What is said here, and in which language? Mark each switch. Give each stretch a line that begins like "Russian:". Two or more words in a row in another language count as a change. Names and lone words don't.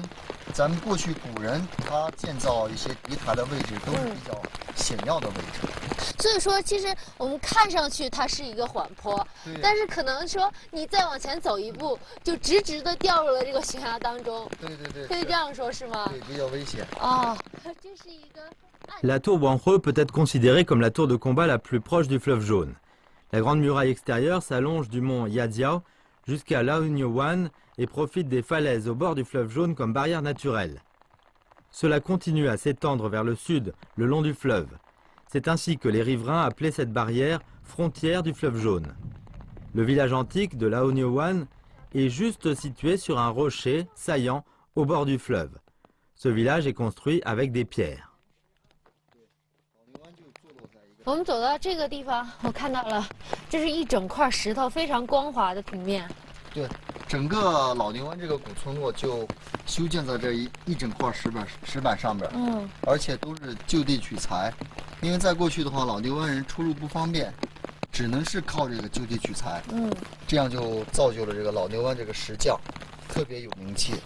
Chinese: 咱们过去古人他建造一些敌台的位置都是比较险要的位置，所以说其实我们看上去它是一个缓坡，但是可能说你再往前走一步，就直直的掉入了这个悬崖当中。对，可以这样说是吗？对，比较危险。这是一个。
French: La tour Wanhe peut être considérée comme la tour de combat la plus proche du fleuve Jaune. La grande muraille extérieure s'allonge du mont Yadiao jusqu'à Laonyowan et profite des falaises au bord du fleuve Jaune comme barrière naturelle. Cela continue à s'étendre vers le sud, le long du fleuve. C'est ainsi que les riverains appelaient cette barrière frontière du fleuve Jaune. Le village antique de Laonyowan est juste situé sur un rocher saillant au bord du fleuve. Ce village est construit avec des pierres.
Chinese: 我们走到这个地方，我看到了，这是一整块石头，非常光滑的平面。对，整个老牛湾这个古村落就修建在这一整块石板上边，而且都是就地取材，因为在过去的话，老牛湾人出入不方便，只能是靠这个就地取材，这样就造就了这个老牛湾这个石匠特别有名气。